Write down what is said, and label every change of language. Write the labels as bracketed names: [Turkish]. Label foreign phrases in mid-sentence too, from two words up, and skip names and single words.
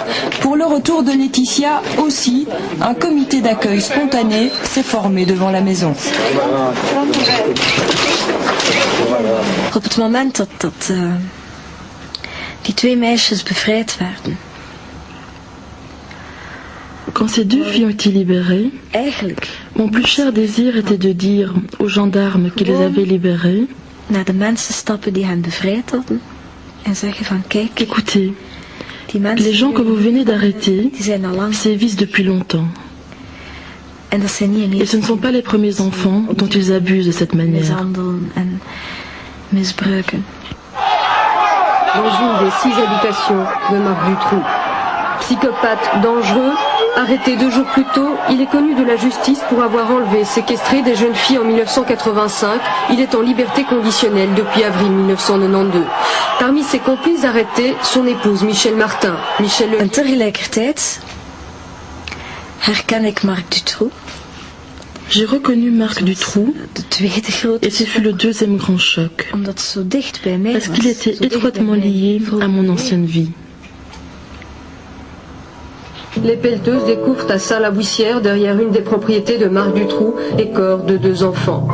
[French] Pour le retour de Laetitia aussi, un comité d'accueil spontané s'est formé devant la maison. [Dutch] Op het moment dat die 2 meisjes bevrijd werden. [French] Quand ces 2 filles ont été libérées, mon plus cher désir était de dire aux gendarmes qui les avaient libérées, [Dutch] naar de mensen stappen die hen bevrijd hadden en zeggen van kijk, [French] écoutez, les gens que vous venez d'arrêter sévissent depuis longtemps. Et ce ne sont pas les premiers enfants dont ils abusent de cette manière. Dans une des 6 habitations de Marc Dutroux. Psychopathe dangereux, arrêté 2 jours plus tôt, il est connu de la justice pour avoir enlevé, séquestré des jeunes filles en 1985. Il est en liberté conditionnelle depuis avril 1992. Parmi ses complices arrêtés, son épouse Michel Martin. [Dutch] En tegelijkertijd herken ik Marc Dutroux. [French] J'ai reconnu Marc Dutroux et ce fut le 2e grand choc, parce qu'il était étroitement lié à mon ancienne vie. Les pelleteuses découvrent à Salles-la-Bouissière, derrière une des propriétés de Marc Dutroux, les corps de 2 enfants.